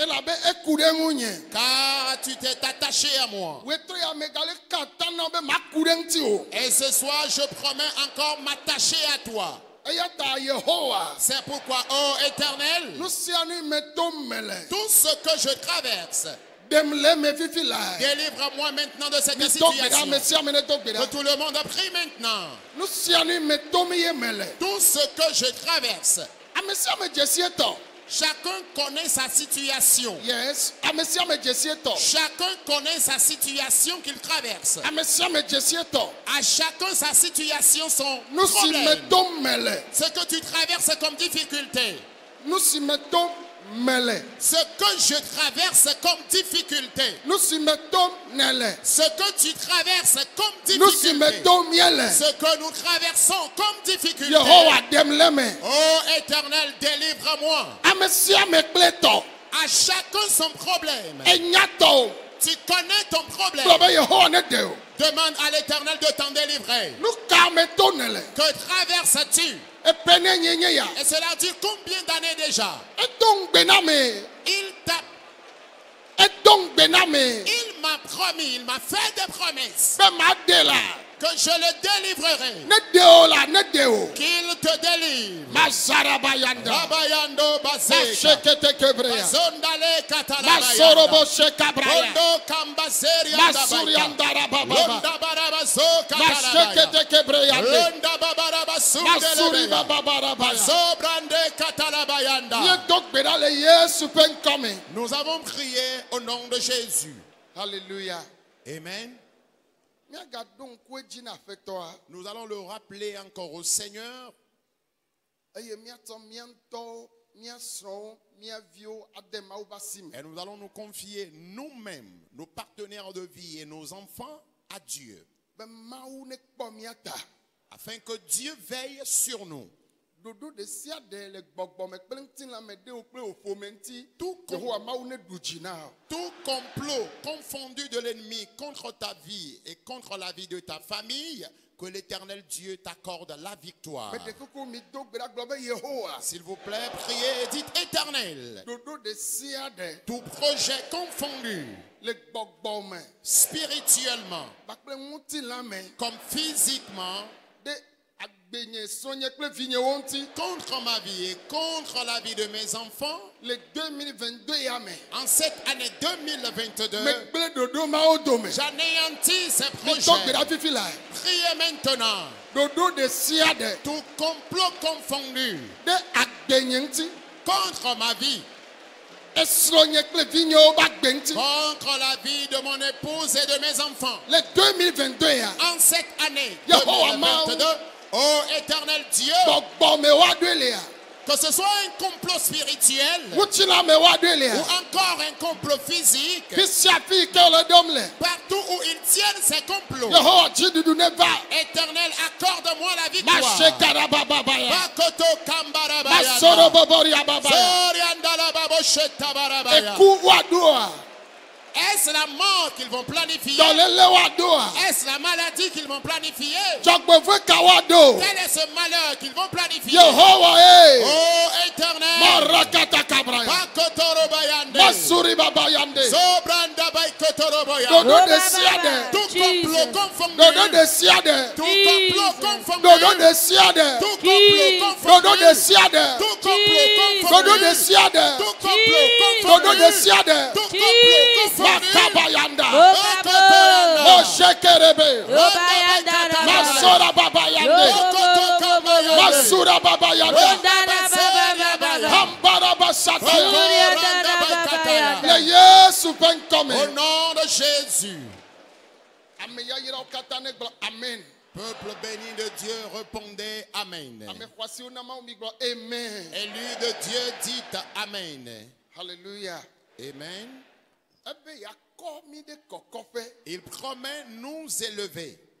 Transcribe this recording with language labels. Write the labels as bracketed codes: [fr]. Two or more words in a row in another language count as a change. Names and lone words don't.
[ee] Elabe eku ɖe ŋu nye. [fr] car tu t'es attaché à moi. [ee] Wetre ya me gale ka ta na be ma ku ɖe ŋuti o. [fr] Et ce soir, je promets encore m'attacher à toi. [ee] Eya ta Yehowa. [fr] C'est pourquoi, ô Éternel, [ee] Nu sia nu me to me le. [fr] tout ce que je traverse, [ee] Dem le me fifi la. [fr] délivre-moi maintenant de cette [ee] Mi do gbe ɖa [fr] situation. [ee] me sia me ne do gbe [fr] Que [ee] ɖa. [fr] tout le monde prie maintenant. [ee] Nu sia nu me to me ye me le. [fr] Tout ce que je traverse, [ee] Ame sia me dzesi etɔ. [fr] chacun connaît sa situation. Yes. [ee] Ame sia me dzesi etɔ. [fr] Chacun connaît sa situation qu'il traverse. [ee] Ame sia me dzesi etɔ. [fr] À chacun sa situation, son [ee] Nu si me [fr] problème. [ee] to me le. [fr] Ce que tu traverses comme difficulté. [ee] Nu si me to me le. [fr] Ce que je traverse comme difficulté. [ee] Nu si me to ne le. [fr] Ce que tu traverses comme [ee] Nu si me [fr] difficulté. [ee] to mie le. [fr] Ce que nous traversons comme difficulté. [ee] Yehowa dem le me. [fr] Oh Éternel, délivre-moi. [ee] Ame sia me kple tɔ. [fr] À chacun son problème. [ee] Enya tɔ. [fr] Tu connais ton problème. [ee] Gblɔ be Yehowa ne de o. [fr] Demande à l'Éternel de t'en délivrer. [ee] Nu ka me to ne le. [fr] Que traverses-tu? [ee] Epe ne nye ya. [fr] Et cela dure combien d'années déjà? [ee] Edo ŋgbe na me. Edo ŋgbe na me. [fr] Il m'a promis, il m'a fait des promesses [ee] Be ma de la. [fr] que je le délivrerai. [ee] Ne de o la ne de o. [fr] Qu'il te délivre. Mazaraba yanda. Rabayando Bazeka. Mashekete kebreya. Zondale Masorobo Katalabayanda. shekabraya. Rondo Kambazeri Masuri Andabaika. andara baba. Londa Barabazo Katalabaya. Mashekete kebreyande. Londa Babarabasundelebe. Masuri baba barabaya. Zobrande Katalabayanda. [ee] Nye dogbe da le Yesu pe nkɔme. [fr] Nous avons prié au nom de Jésus. Hallelujah. Amen. [ee] Miagado ŋku edzi na aƒetɔa. [fr] Nous allons le rappeler encore au Seigneur. [ee] Eye miatɔ mia ŋutɔwo, mia srɔ̃wo, mia viwo ade Mawu ba si me. [fr] Et nous allons nous confier nous-mêmes, nos partenaires de vie et nos enfants à Dieu. [ee] Be Mawu ne kpɔ mia ta. [fr] Afin que Dieu veille sur nous. [ee] Ɖoɖo ɖe sia ɖe le gbɔgbɔ me kple ŋutilãme ɖewo kple wò ƒome ŋuti. [fr] Tout [ee] Yehowa Mawu ne ɖu dzi na wo. [fr] Tout complot confondu de l'ennemi contre ta vie et contre la vie de ta famille, que l'Éternel Dieu t'accorde la victoire. [ee] Me ɖe kuku mi do gbe ɖa gblɔ be Yehowa. [fr] S'il vous plaît, priez et dites Éternel. [ee] Ɖoɖo ɖe sia ɖe [fr] Tout projet confondu, [ee] le gbɔgbɔ me [fr] spirituellement, [ee] kpakple ŋutilãme [fr] comme physiquement, [ee] ɖe agbenye srɔ̃nye kple vinyewo ŋuti. [fr] contre ma vie et contre la vie de mes enfants, [ee] Le 2022 ya me. [fr] en cette année 2022, [ee] Me gble ɖoɖo mawo dome. [fr] j'anéantis ces [ee] Me do gbe [fr] projets. [ee] ɖa fifi la. [fr] Priez maintenant. [ee] Ɖoɖo ɖe sia ɖe [fr] Tout complot confondu [ee] ɖe agbenye ŋuti. [fr] contre ma vie, [ee] Esrɔ̃nye kple vinyewo ba gbe ŋuti. [fr] contre la vie de mon épouse et de mes enfants. [ee] Le 2022 ya. [fr] En cette année [ee] Yehowa [fr] 2022, ô Éternel Dieu, [ee] Gbɔgbɔ me wa ɖoe lea. [fr] que ce soit un complot spirituel [ee] Ŋutilãme wa ɖoe [fr] ou [ee] lea. [fr] encore un complot physique, [ee] Fi sia fi ke le ɖom le. [fr] partout où ils tiennent ces complots, [ee] Yehowa dziɖuɖu ne va. [fr] Éternel, accorde-moi la victoire. Mashekara bababaya. Bakoto Kambarabayanda. Masoro boboria babaya. Zoriandala Babosheta Barabaya. [ee] Eku wa doa. [fr] Est-ce la mort qu'ils vont planifier? [ee] Dɔlele wa doa. [fr] Est-ce la maladie qu'ils vont planifier? [ee] Dzɔgbevɔe ka wa do. [fr] Quel est ce malheur qu'ils vont [ee] Yehowa [fr] planifier? Oh [ee] e. [fr] Éternel, Marakata kabraya. Bakotoro Bayande. Masu Masuri Baba Yande. Zobranda Baikotoroboya. [ee] Dodo de Siade. [fr] Tout complot confondu. [ee] Dodo de Siade. [fr] Tout complot confondu. [ee] Dodo de Siade. [fr] Tout complot confondu. [ee] Dodo de Siade. [fr] Tout complot confondu. [ee] Dodo de Siade. [fr] Tout complot [ee] Dodo [fr] confondu. [ee] de Siade. [fr] Tout complot confondu. Makabayanda. Okotoyanda. Moshekerebe. Obayanda. Masora Baba Yande. Okotokamayande. Masura Baba Yande. Ondarabasebayabaya. Hambaraba Sataya. Okorandabakataya. [ee] Le Yesu ben come. [fr] Au nom de Jésus. Amen. Peuple béni de Dieu, répondez Amen. Amen. Élu de Dieu, dites Amen. Hallelujah. Amen. Il promet nous élever.